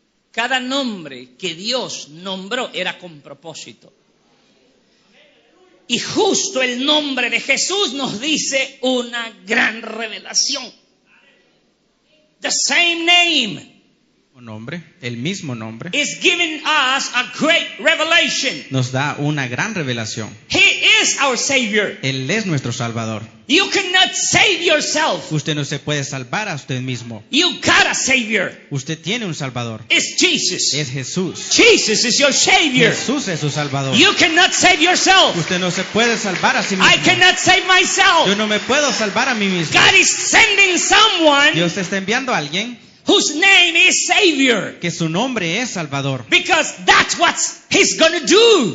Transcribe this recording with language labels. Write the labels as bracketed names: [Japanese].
[Spanish] Cada nombre que Dios nombró era con propósito. Y justo el nombre de Jesús nos dice una gran revelación. [English] The same name [Spanish] Nombre, el mismo nombre, [English] is giving us a great revelation. [Spanish] nos da una gran revelación. [English] He is our Savior. [Spanish] Él es nuestro Salvador. [English] You cannot save yourself. [Spanish] Usted no se puede salvar a usted mismo. [English] You got a Savior. [Spanish] Usted tiene un Salvador. [English] It's Jesus. [Spanish] Es Jesús. [English] Jesus is your Savior. [Spanish] Jesús es su Salvador. [English] You cannot save yourself. [Spanish] Usted no se puede salvar a sí mismo. [English] I cannot save myself. [Spanish] Yo no me puedo salvar a mí mismo. [English] God is sending someone [Spanish] Dios está enviando a alguien [English] whose name is Savior. [Spanish] que su nombre es Salvador. [English] Because that's what He's going to do.